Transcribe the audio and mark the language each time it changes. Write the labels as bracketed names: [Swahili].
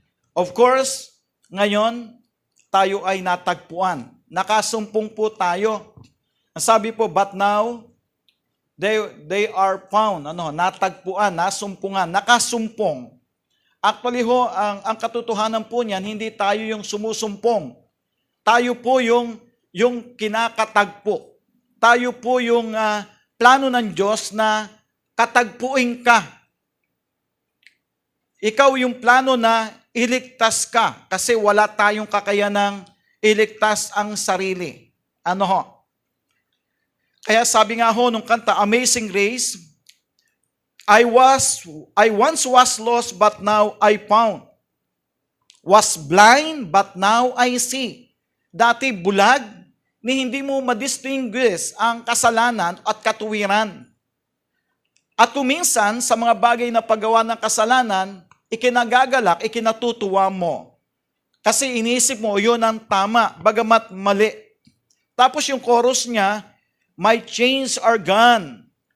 [Filipino] Of course, ngayon, tayo ay natagpuan. Nakasumpong po tayo. Ang sabi po, [English] but now, They are found, [Filipino] natagpuan, nasumpungan, nakasumpong. Actually ho, ang katotohanan po niyan, hindi tayo yung sumusumpong. Tayo po yung kinakatagpo. Tayo po yung plano ng Diyos na katagpuin ka. Ikaw yung plano na iligtas ka kasi wala tayong kakayanang iligtas ang sarili. Ano ho? Kaya sabi nga ho nung kanta, Amazing Grace, [English] I once was lost but now I found. Was blind but now I see. [Filipino] Dati bulag, ni hindi mo madistinguish ang kasalanan at katuwiran. At kuminsan sa mga bagay na paggawa ng kasalanan, ikinagagalak, ikinatutuwa mo. Kasi iniisip mo, yun ang tama, bagamat mali. Tapos yung chorus niya, [English] My chains are gone.